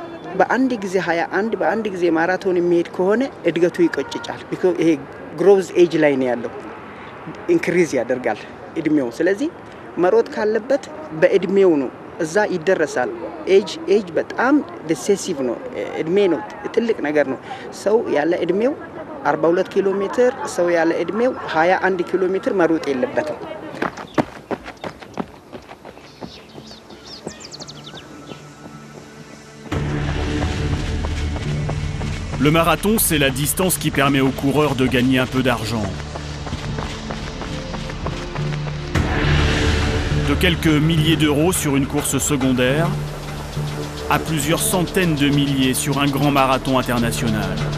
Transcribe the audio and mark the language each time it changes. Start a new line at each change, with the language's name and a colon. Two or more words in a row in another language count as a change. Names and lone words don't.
Amharic: በአንድ ጊዜ 21 በአንድ ጊዜ ማራቶን የሚሄድ ከሆነ እድገቱ ይቆጭጫል። ይሄ
English: growth age
Amharic: ላይ ነው ያለው፣ ኢንክሪዝ ያደርጋል እድሜው። ስለዚህ መሮጥ ካለበት በእድሜው ነው፣ እዛ ይደረሳል። ኤጅ በጣም ዲሴሲቭ ነው። እድሜ ነው ትልቅ ነገር ነው። ሰው ያለ እድሜው 42 ኪሎ ሜትር፣ ሰው ያለ እድሜው 21 ኪሎ ሜትር መሮጥ የለበትም።
French: Le marathon, c'est la distance qui permet aux coureurs de gagner un peu d'argent. De quelques milliers d'euros sur une course secondaire à plusieurs centaines de milliers sur un grand marathon international.